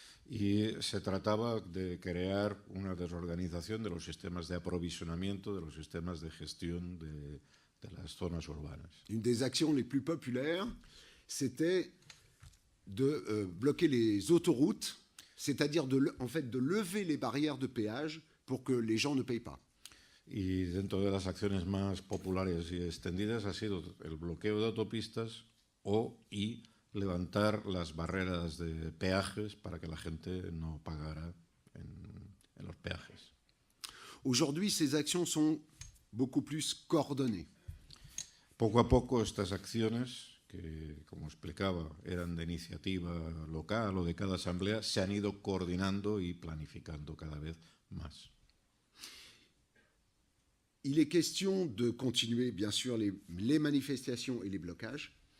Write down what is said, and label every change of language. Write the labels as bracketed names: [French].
[Spanish] y se trataba de crear una desorganización de los sistemas de aprovisionamiento, de los sistemas de gestión de las zonas urbanas. [French] Une des actions les plus populaires, c'était de bloquer les autoroutes, c'est-à-dire en fait de lever les barrières de péage pour que les gens ne payent pas. [Spanish] Y dentro de las acciones más populares y extendidas ha sido el bloqueo de autopistas y levantar las barreras de peajes para que la gente no pagara en los peajes. [French] Aujourd'hui, ces actions sont beaucoup plus coordonnées. [Spanish] Poco a poco estas acciones, que como explicaba eran de iniciativa local o de cada asamblea, se han ido coordinando y planificando cada vez más. [French] Il est question de continuer, bien sûr, les manifestations et les blocages.